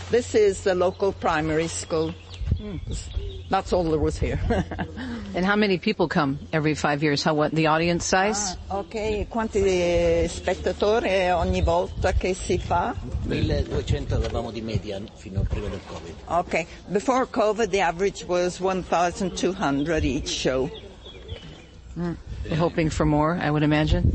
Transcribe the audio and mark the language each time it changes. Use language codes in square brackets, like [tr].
[en] This is the local primary school. That's all there was here. And how many people come every 5 years? What the audience size? [it] Okay, quanti spettatori ogni volta che si fa? 1200 avevamo di media fino a prima del Covid. [en] Okay, before Covid the average was 1200 each show. We're hoping for more, I would imagine.